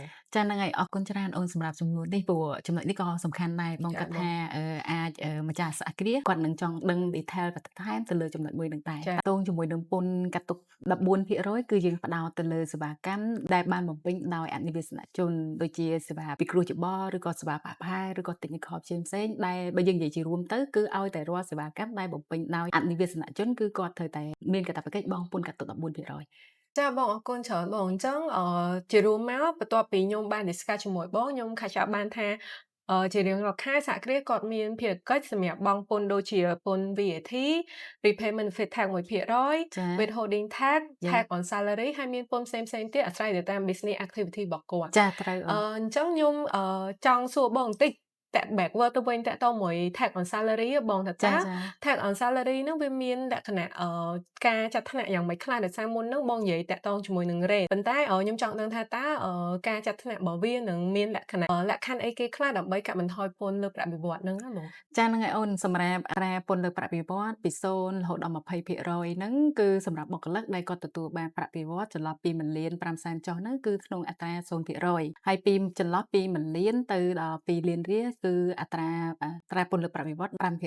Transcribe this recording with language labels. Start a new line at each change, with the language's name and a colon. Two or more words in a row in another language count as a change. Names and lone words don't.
Khmer: ចាហ្នឹងហើយអរគុណច្រើនអូនសម្រាប់ចំនួននេះព្រោះចំណុចនេះក៏សំខាន់ដែរបងគាត់ថាអាចម្ចាស់សហគ្រាសគាត់នឹងចង់ដឹង detail បន្ថែមទៅលើចំណុចមួយនឹងដែរតងជាមួយនឹងពន្ធកាត់ទុក14%គឺយើងផ្ដោតទៅលើសេវាកម្មដែលបានបំពេញដោយអនិវាសនជនដូចជាសេវាពិគ្រោះយោបល់ឬក៏សេវាបាក់ផែឬក៏ technical ផ្សេងៗដែលបើយើងនិយាយជារួមទៅគឺឲ្យតែរាល់សេវាកម្មដែលបំពេញដោយអនិវាសនជនគឺគាត់ត្រូវតែមានកាតព្វកិច្ចបង់ពន្ធកាត់ទុក14% ចាបងអរគុណច្រើនបងអញ្ចឹងជារួមមកបន្ទាប់ពីខ្ញុំបាន discuss ជាមួយបងខ្ញុំ
English: catch up
Khmer: បានថាជារៀងរាល់ខែសហគ្រាសគាត់មានភារកិច្ចសម្រាប់បង់ពន្ធដូចជាពន្ធ
English: VAT repayment fee tax 1% withholding tax tax on salary
Khmer: ហើយមានពន្ធផ្សេងៗទៀតអាស្រ័យទៅតាម
English: business activity
Khmer: របស់គាត់ ចាត្រូវ អញ្ចឹងខ្ញុំចង់សួរបងបន្តិចតាក់ backward ទៅវិញតាក់ទងមួយ
English: tax on salary
Khmer: បងថាតើ
English: tax on salary
Khmer: ហ្នឹងវាមានលក្ខណៈការចាត់ថ្នាក់យ៉ាងម៉េចខ្លះដោយសារមុនហ្នឹងបងនិយាយតាក់ទងជាមួយនឹង rate ប៉ុន្តែខ្ញុំចង់ដឹងថាតើការចាត់ថ្នាក់របស់វានឹងមានលក្ខខណ្ឌអីគេខ្លះដើម្បីកាត់បន្ថយពន្ធលើប្រាក់បៀវត្សរ៍ហ្នឹងណាបង ចាហ្នឹងហើយអូនសម្រាប់អត្រាពន្ធលើប្រាក់បៀវត្សរ៍ពី0រហូតដល់20%ហ្នឹងគឺសម្រាប់បុគ្គលិកដែលគាត់ទទួលបានប្រាក់បៀវត្សរ៍ចន្លោះពី1លាន5សែនចុះហ្នឹងគឺក្នុងអត្រា0%ហើយពីចន្លោះពី1លានទៅដល់2លានរៀលគឺអត្រាពន្ធលើប្រាក់បៀវត្សរ៍